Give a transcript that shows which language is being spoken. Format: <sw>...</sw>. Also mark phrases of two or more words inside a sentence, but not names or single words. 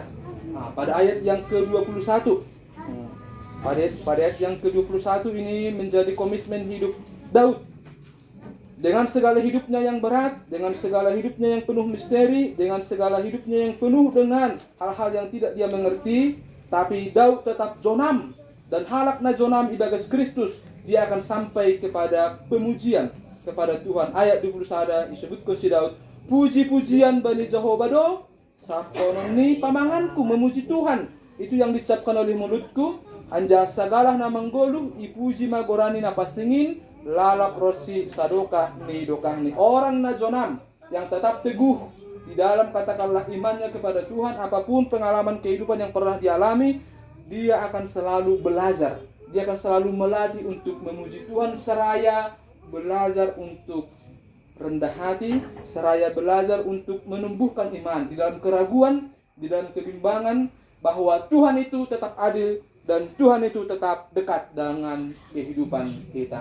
<id>Nah, pada ayat yang ke-21, pada ayat yang ke-21 ini menjadi komitmen hidup Daud. Dengan segala hidupnya yang berat, dengan segala hidupnya yang penuh misteri, dengan segala hidupnya yang penuh dengan hal-hal yang tidak dia mengerti, tapi Daud tetap jonam.</id> <bts>Dan halakna jonam ibagas Kristus,</bts> <id>dia akan sampai kepada pemujian kepada Tuhan. Ayat 21 disebutkan si Daud,</id> <bts>puji-pujian bani Jehovah do, sapononi pamanganku</bts> <id>memuji Tuhan. Itu yang dicapkan oleh mulutku.</id> <bts>Anja segala namang golu, ipuji magorani napasingin, lalap rosi sadokah ni dokah ni.</bts> <id>Orang</id> <bts>na jonam</bts> <id>yang tetap teguh di dalam katakanlah imannya kepada Tuhan, apapun pengalaman kehidupan yang pernah dialami, dia akan selalu belajar. Dia akan selalu melatih untuk memuji Tuhan, seraya belajar untuk rendah hati, seraya belajar untuk menumbuhkan iman di dalam keraguan, di dalam kebimbangan, bahwa Tuhan itu tetap adil dan Tuhan itu tetap dekat dengan kehidupan kita.</id>